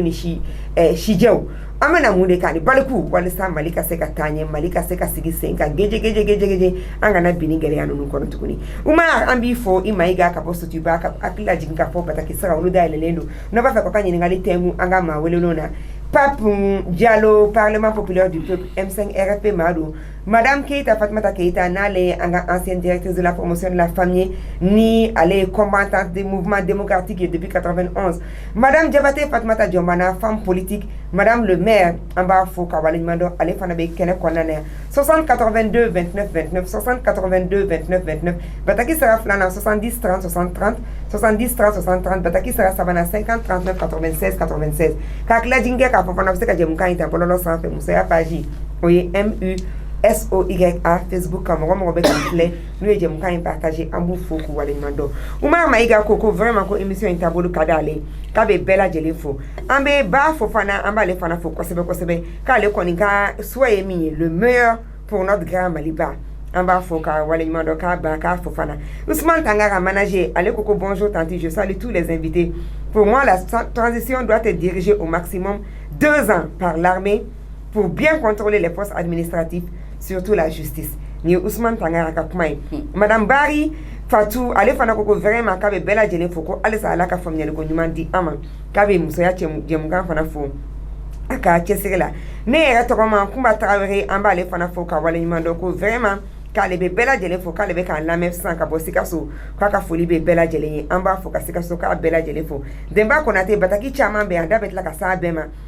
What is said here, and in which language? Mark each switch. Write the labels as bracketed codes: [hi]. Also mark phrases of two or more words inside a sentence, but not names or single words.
[bm] ni sijɛw an bɛna mun de kɛ ani baliku walisa Mali ka se ka taa ɲɛ Mali ka se ka sigi sen kan geje an kana bini gɛlɛya ninnu kɔnɔ tuguni Umar an b'i fɔ i Mayiga ka bɔ Sotiba ka hakili lajigin ka fɔ Bataki Sara olu dayɛlɛlen don n'a b'a fɛ k'o ka ɲininkali tɛngu an ka maa welelenw na Pape Diallo Parlement populaire du peuple M5 RFP [fr] Mado Madame Keita Fatmata Keita [bm] n'ale an ka [fr] ancienne directrice de la promotion de la famille ni elle est combattante des mouvements démocratiques depuis 91 [bm] Madame Diabaté Fatmata Diombana [fr] femme politique Madame le maire [bm] an b'a fɔ ka waleɲuman dɔn ale fana bɛ kɛnɛ kɔnɔna na 60 82 29 29 60 82 29 29 Bataki Sara filanan 70 30 60 30 70 30 60 30 Bataki Sara sabanan 50 39 96 96 k'a tila jingɛ k'a fɔ fana bɛ se ka jɛmukan in ta bɔlɔlɔ sanfɛ musoya page o ye MUSOYA Facebook kan mɔgɔ bɛ k'an filɛ n'u ye jɛmukan in partager an b'u fo k'u waleɲuman dɔn Umar Mayiga ko vraiment ko émission in taabolo ka d'ale k'a bɛ bɛɛ lajɛlen fo an bɛ ba fo fana an b'ale fana fo kosɛbɛ k'ale kɔni ka souhait ye min ye [fr] le meilleur pour notre grand Maliba [bm] an b'a fo ka waleɲuman dɔn k'a fo fana Ousmane Tangara manager ale ko [fr] bonjour tanti je salue tous les invités pour moi la transition doit être dirigée au maximum 2 ans par l'armée pour bien contrôler les postes administratifs surtout la justice [bm] ni Ousmane Tangara ka kuma ye Madame Bari Fatou ale fana ko vraiment k'a bɛ bɛɛ lajɛlen fo ko halisa ala ka faamuyali ko ɲuman di an ma k'a bɛ musoya jɛmukan fana fo a ka cɛsiri la ne yɛrɛ tɔgɔma Kumba Tarawele an b'ale fana fo ka waleɲuman dɔn ko vraiment k'ale bɛ bɛɛ lajɛlen fo k'ale bɛ k'an lamɛn sisan ka bɔ Sikaso k'a ka foli bɛ bɛɛ lajɛlen ye an b'a fo ka Sikaso k'a bɛɛ lajɛlen fo Denba Konate Bataki caman bɛ yan da bɛ tila ka s'a bɛɛ ma